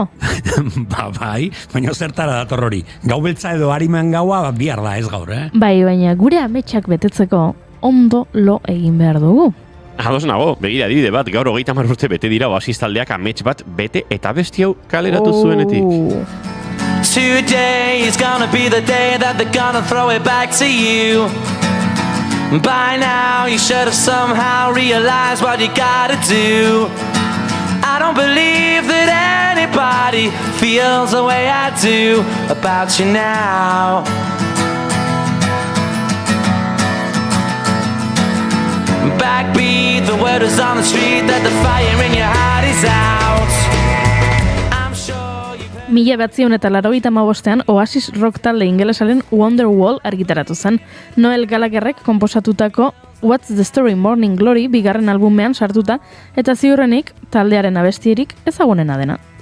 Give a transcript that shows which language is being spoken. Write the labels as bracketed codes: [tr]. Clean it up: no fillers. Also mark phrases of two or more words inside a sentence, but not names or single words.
[eu] Bai, baina zertara dator hori. Gau beltza edo hariman gaua bihar da ez gaur, Bai, baina gure ametsak betetzeko ondo lo egin behar dugu. Ados nago, begira adibide bat, gaur 30 urte bete dira oasis taldeak amets bat bete eta besti hau kaleratu zuenetik. [en] Today is gonna be the day that they're gonna throw it back to you. By now you should have somehow realized what you gotta do. I don't believe that anybody feels the way I do about you now. Backbeat, the word is on the street that the fire in your heart is out. [eu] Mila 1985ean Oasis rock talde ingelesaren Wonderwall argitaratu zen. Noel Gallagherrek konposatutako What's the Story Morning Glory bigarren albumean sartuta eta ziurrenik taldearen abestierik ezagunena dena.